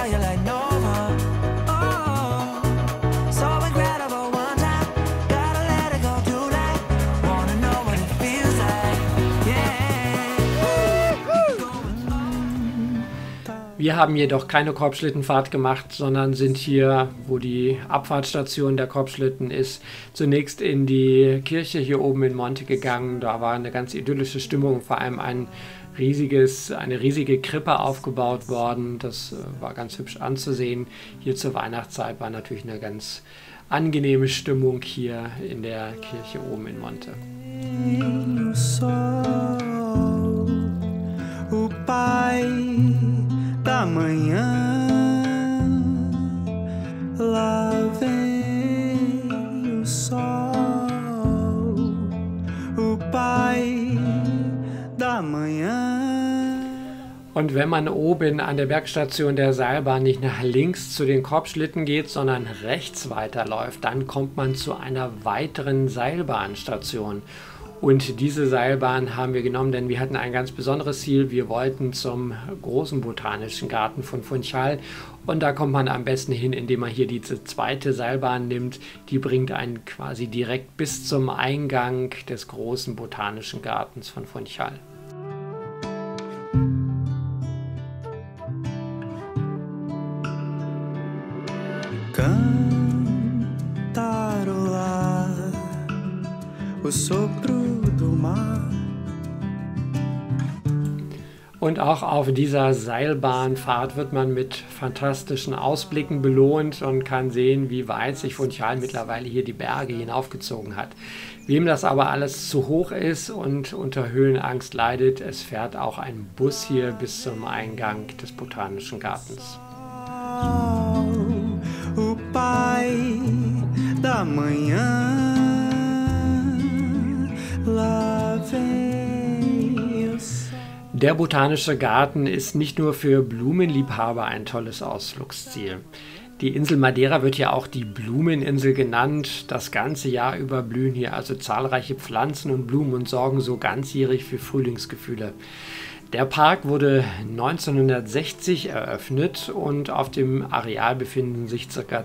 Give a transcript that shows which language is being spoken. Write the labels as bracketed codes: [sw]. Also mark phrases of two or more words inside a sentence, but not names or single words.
[de] Wir haben jedoch keine Korbschlittenfahrt gemacht, sondern sind hier, wo die Abfahrtsstation der Korbschlitten ist, zunächst in die Kirche hier oben in Monte gegangen. Da war eine ganz idyllische Stimmung, vor allem eine riesige Krippe aufgebaut worden. Das war ganz hübsch anzusehen. Hier zur Weihnachtszeit war natürlich eine ganz angenehme Stimmung hier in der Kirche oben in Monte. [pt] O Pai da manhã, lá vem o sol, o Pai da manhã. [de] Und wenn man oben an der Bergstation der Seilbahn nicht nach links zu den Korbschlitten geht, sondern rechts weiterläuft, dann kommt man zu einer weiteren Seilbahnstation. Und diese Seilbahn haben wir genommen, denn wir hatten ein ganz besonderes Ziel. Wir wollten zum großen botanischen Garten von Funchal. Und da kommt man am besten hin, indem man hier diese zweite Seilbahn nimmt. Die bringt einen quasi direkt bis zum Eingang des großen botanischen Gartens von Funchal. [pt] Cantarolar o sopro do mar. [de] Und auch auf dieser Seilbahnfahrt wird man mit fantastischen Ausblicken belohnt und kann sehen, wie weit sich Funchal mittlerweile hier die Berge hinaufgezogen hat. Wem das aber alles zu hoch ist und unter Höhenangst leidet, es fährt auch ein Bus hier bis zum Eingang des Botanischen Gartens. [pt] O pai da manhã, lá vem o sol. [de] Der Botanische Garten ist nicht nur für Blumenliebhaber ein tolles Ausflugsziel. Die Insel Madeira wird ja auch die Blumeninsel genannt. Das ganze Jahr über blühen hier also zahlreiche Pflanzen und Blumen und sorgen so ganzjährig für Frühlingsgefühle. Der Park wurde 1960 eröffnet und auf dem Areal befinden sich ca.